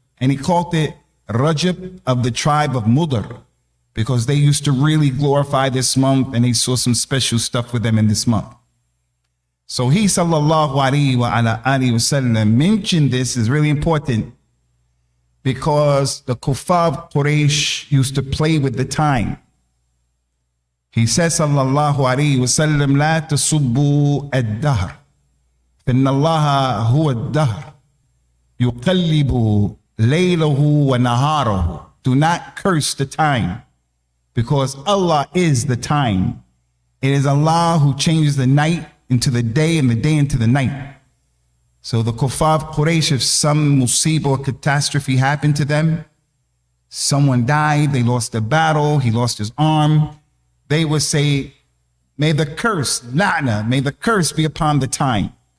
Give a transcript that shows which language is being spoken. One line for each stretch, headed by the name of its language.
English: And he called it Rajab of the tribe of Mudar, because they used to really glorify this month, and they saw some special stuff with them in this month. So he, sallallahu alaihi wa ala alihi wasallam, mentioned this is really important, because the kuffar of Quraysh used to play with the time. He says,
Arabic: sallallahu alayhi wa sallam, لا تسبوا الدهر فإن الله هو الدهر يقلب ليله ونهاره.
English: Do not curse the time, because Allah is the time. It is Allah who changes the night into the day and the day into the night. So the kuffar of Quraysh, if some musibah or catastrophe happened to them, someone died, they lost a battle, he lost his arm, they would say, may the curse, la'na, may the curse be upon the time.